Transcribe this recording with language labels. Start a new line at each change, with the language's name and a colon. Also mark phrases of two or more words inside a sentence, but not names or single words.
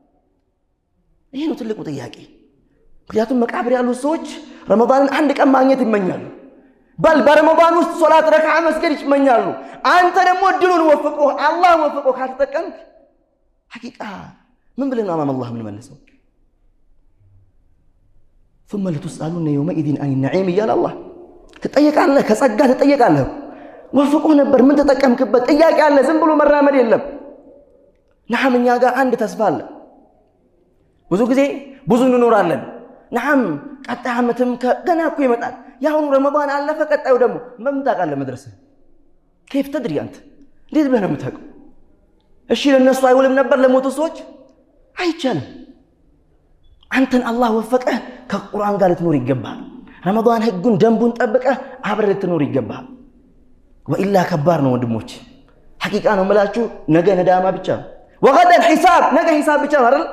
Amharic: ይሄ ነው ትልቁ ጥያቄ። ምክንያቱም መቃብር ያሉት ሰዎች ረመዳንን አንድ ቀን ማግኘት ይመኛሉ። በል በረመዳን ውስጥ ሶላት ረክዓ መስገድ ይመኛሉ። አንተ ደግሞ እድሉን ወፍቆ አላህ ወፍቆ ካተጠቀምክ ሐቂቃ ምን ብለን አማም አላህ ምን መልሰው?
Arabic: ثم لتسألون يومئذ عن النعيم
Amharic: እያለ አላህ ትጠየቃለህ፣ ከጸጋ ትጠየቃለህ። ወፍቆ ነበር ምን ተጠቀምክበት? ጥያቄ አለ። ዝም ብሎ መራመድ የለም። ነዓም እኛ ጋር አንድ ተስፋ አለ። ብዙ ጊዜ ብዙ እንኖራለን። ነዓም ቀጣይ ዓመትም ገና እኮ ይመጣል። ያሁኑ ረመዳን አለፈ፣ ቀጣዩ ደግሞ ምን ታውቃለህ? መድረስህ
Arabic: كيف تدري
Amharic: አንተ እንዴት ብለህ ነው የምታውቀው? እሺ ለነሱ አይውልም ነበር ለሞቱ ሰዎች አይቻልም። አንተን አላህ ወፈቀህ ከቁርአን ጋር ልትኖር ይገባል። ረመዳን ህጉን ደንቡን ጠብቀህ አብረህ ልትኖር ይገባል። ወኢላ ከባድ ነው ወንድሞች። ሐቂቃ ነው የምላችሁ። ነገ ነዳማ ብቻ ነው።
Arabic: وغدا حساب፣
Amharic: ነገ ሒሳብ ብቻ ነው አይደል?